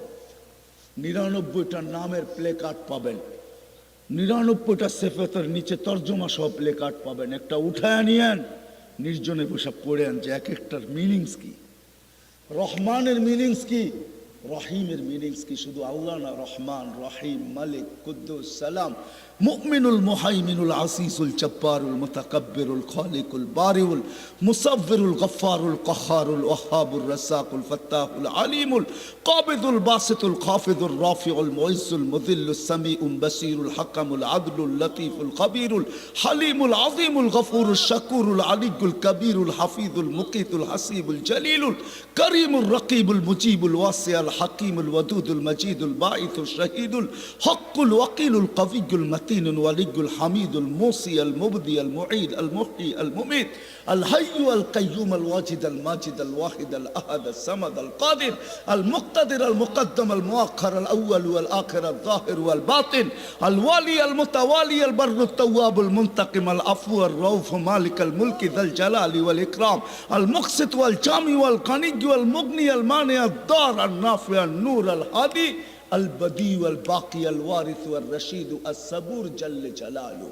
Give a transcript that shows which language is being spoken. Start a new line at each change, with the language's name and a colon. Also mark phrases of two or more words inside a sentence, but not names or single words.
Bangla: 99টা নামের প্লে কার্ড পাবেন, 99টা সেফেতের নিচে তর্জমা সহ প্লে কার্ড পাবেন। একটা উঠায় নিয়েন, নির্জনে বসে পড়েন যে এক একটার মিনিংস কি, রহমানের মিনিংস কি, রহিমের মিনিংস কি। শুধু আল্লাহ না, রহমান, রহিম, মালিক, কুদ্দুস, সালাম, মুমিনুল, মুহাইমিনুল, আসিসুল, জব্বারুল, মুতাকাব্বিরুল, খালিকুল, বারিউল, মুসাব্বিরুল, গফফারুল, কাহ্হারুল, ওয়াহ্হাবুর, রাসাকুল, ফাত্তাহুল, আলিমুল, কাবিদুল, বাসিতুল, খাফিদুল, রাফিউল, মুইজ্জুল, মুযিল্লুস, সামিউল, বাসীরুল, হাকামুল, আদলুল, লতীফুল, খবীরুল, হালিমুল, আযীমুল, গফুরুল, শাকুরুল, আলিয়ুল, কবীরুল, হাফিজুল, মুকিতুল, হাসিবুল, জলিলুল, করিমুল, রকিবুল, মুজিবুল, ওয়াসিউল, হাকিমুল, ওয়াদুদুল, মজিদুল, বাঈতুল, শহীদুল, হক্কুল, ওয়াকিলুল, কবিয়ুল, মতিনুল, ওয়ালিয়ুল, হামিদুল, মুসি, আল মুবদি, আল মুঈদ, আল মুহয়ি, আল মুমীত, আল হাইয়্যু, আল কাইয়্যুম, আল ওয়াজিদ, আল মাজিদ, আল ওয়াহিদ, আল আহাদ, আল সামাদ, আল কাদির, আল মুক্তাদির, আল মুকদ্দম, আল মুআখ্খার, আল আউয়াল, আল আখির, আল যাহির, আল বাতিন, আল ওয়ালি, আল মুতাওয়ালি, আল বাররু, তাওয়াব, আল মুনতাকিম, আল আফু, আল রাউফ, মালিক আল মুলকি, যাল জালালি ওয়াল ইকরাম, আল মুকসিত, ওয়াল জামি, ওয়াল কানিয়, ওয়াল মুগনি, আল মানি, আল দার, আল নাফি, আল নূর, আল হাদি, আল বদি, আল বাকি, আল ওয়ারিস, আল রশিদ, আস সাবুর, জাল্লে জালালু।